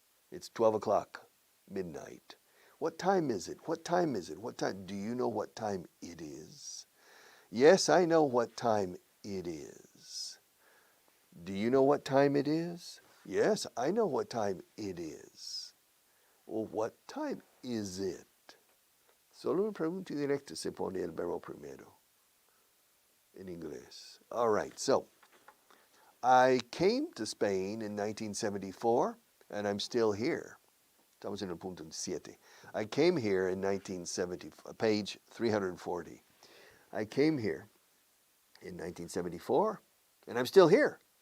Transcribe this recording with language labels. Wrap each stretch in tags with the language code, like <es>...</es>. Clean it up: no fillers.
<en>It's 12 o'clock, midnight. What time is it? What time is it? What time? Do you know what time it is? Yes, I know what time it is. Do you know what time it is? Yes, I know what time it is. Well, what time is it?</en> <es>Solo una pregunta directa se pone el verbo primero en inglés.</es> <en>All right, so I came to Spain in 1974, and I'm still here.</en> <es>Estamos en el punto 7.</es> <en>I came here in 1970, page 340. I came here in 1974, and I'm still here.</en>